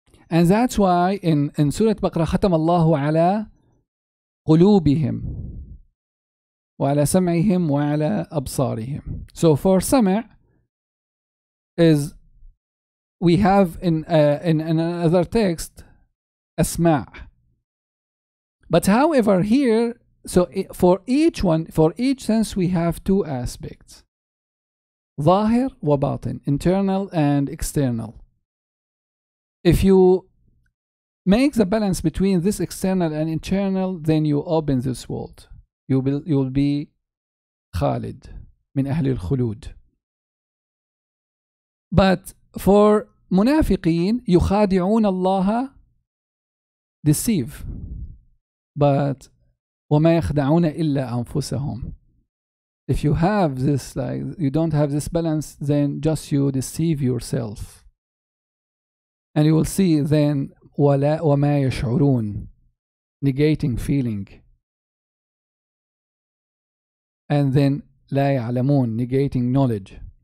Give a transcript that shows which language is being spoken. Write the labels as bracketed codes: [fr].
[en] And that's why in Surah Baqarah, [ar] ختم الله على قلوبهم وعلى سمعهم وعلى أبصارهم. [en] So for سمع is, we have in another text asma'. But however here, so for each sense we have 2 aspects, [ar] ظاهر وباطن, [en] internal and external. If you make the balance between this external and internal, then you open this world. You will be Khalid min [ar] أهل الخلود. [en] But for munafiqeen, [ar] يخادعون الله, [en] deceive, but [ar] وما يخدعون إلا أنفسهم. [en] If you have this, like you don't have this balance, then just you deceive yourself. And you will see then [ar] ولا وما يشعرون, [en] negating feeling. And then [ar] لا يعلمون, [en] negating knowledge.